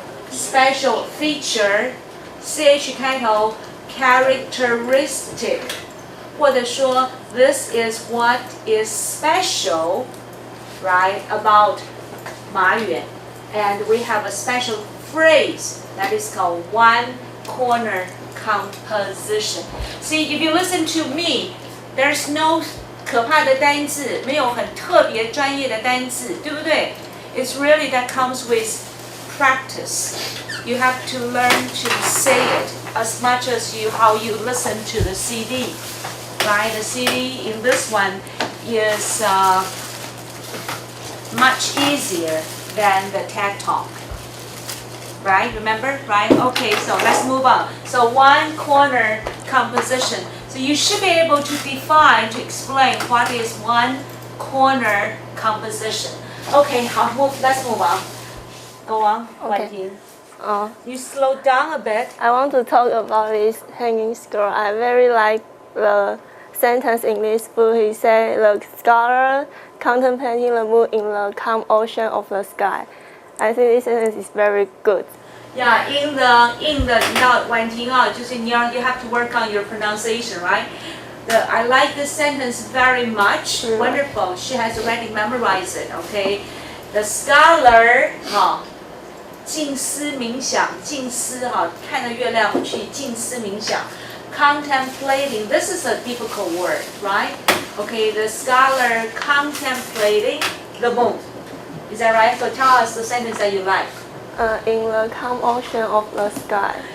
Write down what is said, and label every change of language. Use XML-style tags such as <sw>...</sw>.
<en>special feature, ch</en> <zh>开头</zh> <en>characteristic,</en> <zh>或者说</zh> <en>this is what is special, right, about 马远, and we have a special phrase that is called one corner composition. See, if you listen to me, there's no</en> <zh>可怕的单字，没有很特别专业的单字，对不对？</zh> <en>It's really that comes with practice. You have to learn to say it as much as how you listen to the CD. Right? The CD in this one is much easier than the TED Talk. Right? Remember? Right? Okay, so let's move on. So one corner composition. So you should be able to define, to explain what is one corner composition. Okay, let's move on. Go on, Okay. Wan Ting. You slow down a bit. I want to talk about this hanging scroll. I very like the sentence in this book. He said, the scholar contemplating the moon in the calm ocean of the sky. I think this sentence is very good. Yeah, in the 婉婷</en> <zh>就是</zh> <en>you have to work on your pronunciation, right? I like this sentence very much. Wonderful. She has already memorized it. Okay. The scholar</en> <zh>静思冥想，静思看着月亮去静思冥想。</zh> <en>Contemplating. This is a difficult word, right? Okay. The scholar contemplating the moon. Is that right? So tell us the sentence that you like. In the calm ocean of the sky.</en>